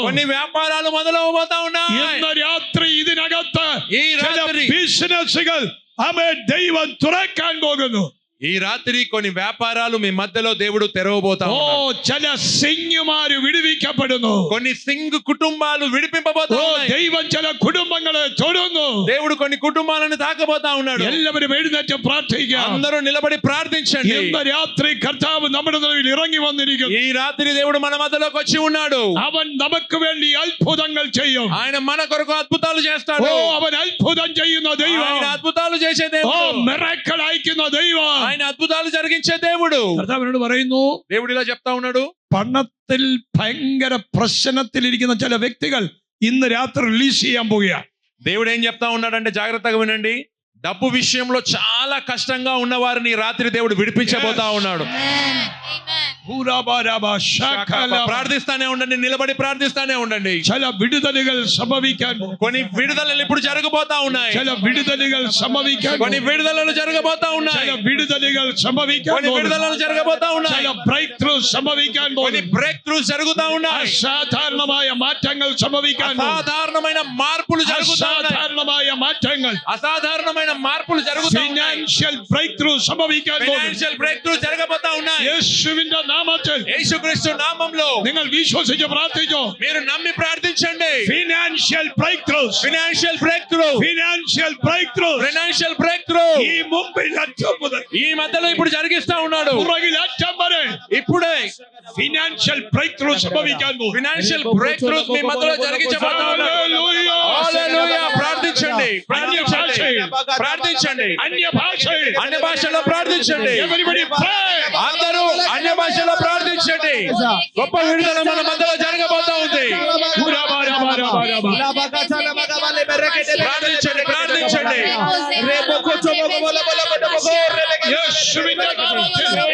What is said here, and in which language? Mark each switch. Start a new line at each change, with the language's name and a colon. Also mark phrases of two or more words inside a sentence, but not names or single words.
Telugu: కొన్ని వ్యాపారాలు మొదలవబోతా ఉన్నాయి.
Malayalam: ഇന്ന് രാത്രി ഇതിനകത്ത് ഈ ചില രാത്രി ബിസിനസ്സുകൾ ദൈവം തുറക്കാൻ പോകുന്നു.
Telugu: ఈ రాత్రి కొన్ని వ్యాపారాలు మీ మధ్యలో దేవుడు తెరవబోతా ఉన్నాడు.
Malayalam: ചില സിംഗുമാര് വിടുവിക്കപ്പെടുന്നു.
Telugu: కొన్ని సింగ్ కుటుంబాలు విడిపింపబోతా ఉన్నాయి.
Malayalam: ദൈവം ചില കുടുംബങ്ങളെ തൊടുന്നു.
Telugu: దేవుడు కొన్ని కుటుంబాలను తాకబోతా ఉన్నాడు.
Malayalam: എല്ലാവരും എഴുന്നേറ്റ് പ്രാർത്ഥിക്കാം.
Telugu: అందరూ నిలబడి ప్రార్థించండి.
Malayalam: ഇന്ന് രാത്രി കർത്താവ് നമ്മുടെ നടുവിൽ ഇറങ്ങി വന്നിരിക്കുന്നു.
Telugu: ఈ రాత్రి దేవుడు మన మధ్యలోకి వచ్చి ఉన్నాడు.
Malayalam: അവൻ നമുക്ക് വേണ്ടി അത്ഭുതങ്ങൾ ചെയ്യും.
Telugu: ఆయన మన కొరకు అద్భుతాలు చేస్తాడు.
Malayalam: അവൻ അത്ഭുതം ചെയ്യുന്ന ദൈവം.
Telugu: ఆయన అద్భుతాలు చేసే దేవుడు.
Malayalam: മിറക്കിൾ അയക്കുന്ന ദൈവം.
Telugu: ఆయన అద్భుతాలు జరిగించే దేవుడు.
Malayalam: കർത്താവിനോട് പറയുന്നു,
Telugu: దేవుడు ఇలా చెప్తా ఉన్నాడు.
Malayalam: പണത്തിൽ ഭയങ്കര പ്രശ്നത്തിലിരിക്കുന്ന ചില വ്യക്തികൾ ഇന്ന് രാത്രി റിലീസ് ചെയ്യാൻ പോവുകയാണ്.
Telugu: దేవుడు ఏం చెప్తా ఉన్నాడంటే జాగ్రత్తగా వినండి. డబ్బు విషయంలో చాలా కష్టంగా ఉన్న వారిని రాత్రి దేవుడు విడిపించబోతా ఉన్నాడు. ప్రార్థిస్తానే ఉండండి, నిలబడి ప్రార్థిస్తానే ఉండండి.
Malayalam: ചില വിടുതലുകൾ സംഭവിക്കാൻ,
Telugu: కొన్ని విడుదలలు ఇప్పుడు జరగబోతా ఉన్నాయి.
Malayalam: ചില വിടുതലുകൾ സംഭവിക്കാൻ,
Telugu: కొన్ని విడుదలలు జరగబోతా ఉన్నాయి.
Malayalam: ചില വിടുതലുകൾ സംഭവിക്കാൻ,
Telugu: కొన్ని విడుదలలు జరగబోతా ఉన్నాయి.
Malayalam: ചില
English: break through
Malayalam: സംഭവിക്കാൻ,
Telugu: కొన్ని
English: breakthroughs
Telugu: జరుగుతా ఉన్నాయి.
Malayalam: അസാധാരണമായ മാറ്റങ്ങൾ സംഭവിക്കാൻ,
Telugu: అసాధారణమైన మార్పులు జరుగుతా ఉన్నాయి.
Malayalam: അസാധാരണമായ മാറ്റങ്ങൾ,
Telugu: అసాధారణమైన మార్పులు జరుగుతా ఉన్నాయి.
English: financial break through
Malayalam: സംഭവിക്കാൻ,
English: financial breakthroughs
Telugu: జరగబోతా ఉన్నాయి.
Malayalam: യേശുവിന്റെ നാമത്തിൽ
Telugu: యేసుక్రీస్తు నామములో
Malayalam: നിങ്ങൾ വിശ്വസിച്ച് പ്രാർത്ഥിച്ചോ.
Telugu: మీరు నమ్మి ప్రార్థించండి.
English: financial breakthroughs, financial break through, financial breakthroughs financial break through
Malayalam: ഈ മുമ്പിൽ അറ്റം മുതൽ
Telugu: ఈ మధ్యలో ఇప్పుడు జరిగిస్తా ఉన్నాడు.
Malayalam: പുറകിൽ അറ്റം വരെ
Telugu: ఇప్పుడే
English: financial break through
Malayalam: സംഭവിക്കാൻ പോകും.
English: financial breakthroughs
Telugu: మీ మధ్యలో జరిగించబోతా ఉన్నాడు. హల్లెలూయా. ప్రార్థించండి, ప్రార్థించండి, ప్రార్థించండి. అన్య భాషలో ప్రార్థించండి.
English: Everybody pray.
Telugu: అందరూ అన్య భాషలో ప్రార్థించండి. గొప్ప విడుదల మన మధ్యలో జరగబోతా ఉంది. ప్రార్థించండి, ప్రార్థించండి.
Malayalam: യേശുവിന്റെ നാമത്തിൽ